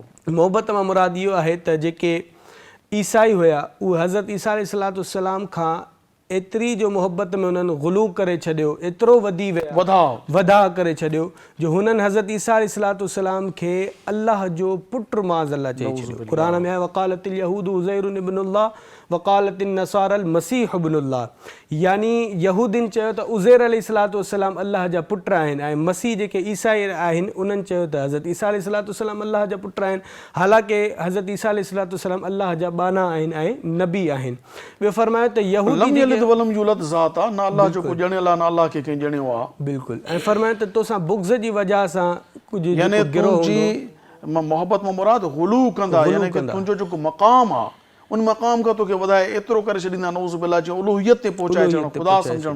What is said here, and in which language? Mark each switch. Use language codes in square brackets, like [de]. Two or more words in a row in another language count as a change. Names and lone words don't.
[sd] मोहबत मां मुराद इहो आहे त जेके ईसाई हुया उहे हज़रत ईसा अलैहिस्सलाम खां एतिरी जो मोहबत में उन्हनि ग़ुलू करे छॾियो, एतिरो वधी विया वधा करे छॾियो जो हुननि हज़रत ईसा अलैहिस्सलाम खे अल्लाह जो पुटु माज़अल्लाह चई छॾियो। क़ुरान में आहे [ar] وقالت اليهود عزير ابن الله وقالت النصارى المسيح ابن الله. [sd] यानी यहूदिन चयो त उज़ैर अलैहिस्सलाम अल्लाह जा पुट आहिनि ऐं मसीह जेके ईसाई आहिनि उन्हनि चयो त हज़रत ईसा अलैहिस्सलाम अल्लाह जा पुट आहिनि। हालांकि हज़रत ईसा अलैहिस्सलाम अल्लाह जा बाना आहिनि ऐं नबी आहिनि। ॿियो फ़रमायो त यहूदी [ar] ولم يولد [sd] ज़ात आहे, न अल्लाह जो को ॼणियल आहे न अल्लाह खे कंहिं ॼणियो आहे। बिल्कुलु। ऐं फ़रमायो त तोसां बुग़्ज़ जी वजह सां कुझु यानी तुंहिंजी मोहबत में मुराद गुलू कंदा, यानी कि तुंहिंजो जेको मक़ाम आहे उन मक़ाम खां तोखे वधाए एतिरो करे छॾींदा, [ar] نعوذ بالله [sd] जो उलूहियत ते पहुचाए छॾणु, ख़ुदा सम्झणु।